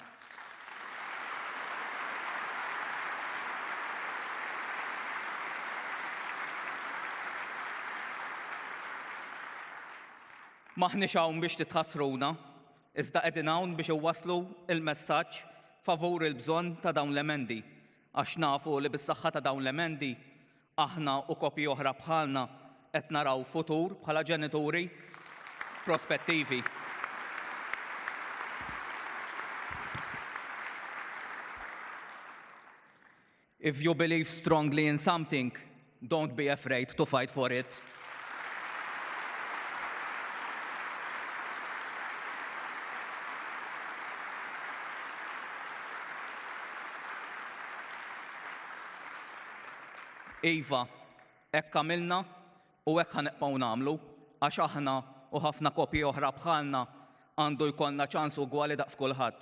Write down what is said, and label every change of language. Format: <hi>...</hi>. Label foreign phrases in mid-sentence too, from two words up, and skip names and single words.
<mt>Maħniex hawn biex titħassruna, iżda qegħdin hawn biex iwasslu il-messaġġ favur il-bżonn ta' dawn l-emendi, għax nafu li bis-saħħa ta' dawn l-emendi aħna u koppji oħra bħalna qed naraw futur bħala ġenituri prospettivi.</mt> <en>If you believe strongly in something, don't be afraid to fight for it.</en> <mt>Iva, hekk għamilna u hekk ħaneqgħu nagħmlu għax aħna u ħafna koppji oħra bħalna għandu jkollna ċans ugwali daqs kulħadd.</mt>